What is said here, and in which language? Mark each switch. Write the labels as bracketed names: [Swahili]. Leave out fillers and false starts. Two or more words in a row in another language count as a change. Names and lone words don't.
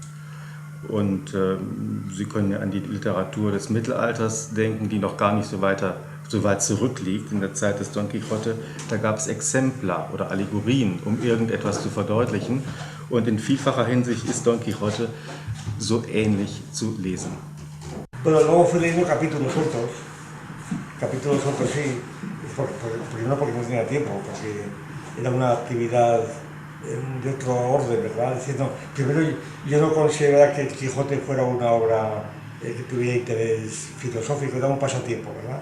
[German] Und Sie können ja an die Literatur des Mittelalters denken, die noch gar nicht so weit zurückliegt. In der Zeit des Don Quixote, da gab es Exemplar oder Allegorien, um irgendetwas zu verdeutlichen. Und in vielfacher Hinsicht ist Don Quixote so ähnlich zu lesen. [Spanish] Pero luego fui leyendo capítulos sueltos sí, primero porque no tenía tiempo, porque era una actividad de otro orden, ¿verdad? Diciendo, primero yo no consideraba que el Quijote fuera una obra que tuviera interés filosófico, era un pasatiempo, ¿verdad?